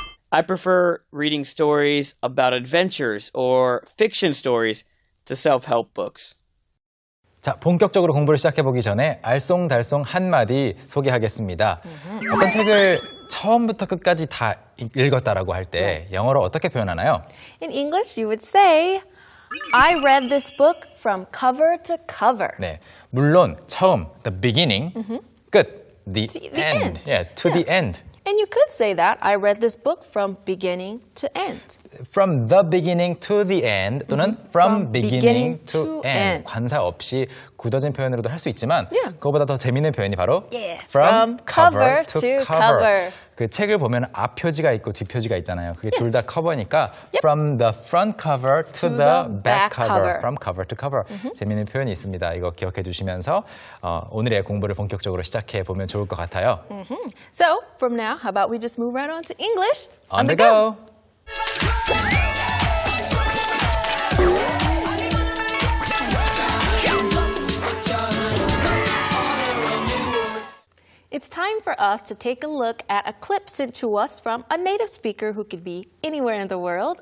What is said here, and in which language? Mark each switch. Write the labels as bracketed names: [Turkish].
[English] I prefer reading stories about adventures or fiction stories to self-help books. [Korean] 자, 본격적으로 공부를 시작해보기 전에 알쏭달쏭 한마디 소개하겠습니다. 어떤 책을 처음부터 끝까지 다 읽었다라고 할 때 영어로 어떻게 표현하나요? [English] In English, you would say, I read this book from cover to cover. [Korean] 네, 물론 처음, [English] the beginning, [Korean] 끝, the [English] the end. end. Yeah, to the end. And you could say that, I read this book from beginning to end. From the beginning to the end [Korean] 또는 [English] from beginning to end. [Korean] 관사 없이 굳어진 표현으로도 할 수 있지만 그거보다 더 재밌는 표현이 바로 [English] From cover to cover. [Korean] 그 책을 보면 앞 표지가 있고 뒷 표지가 있잖아요. 그게 둘 다 커버니까 [English] from the front cover to the back cover. From cover to cover. [Korean] 재밌는 표현이 있습니다. 이거 기억해 주시면서 오늘의 공부를 본격적으로 시작해 보면 좋을 것 같아요. [English] So, from now, how about we just move right on to English? On the go! It's time for us to take a look at a clip sent to us from a native speaker who could be anywhere in the world.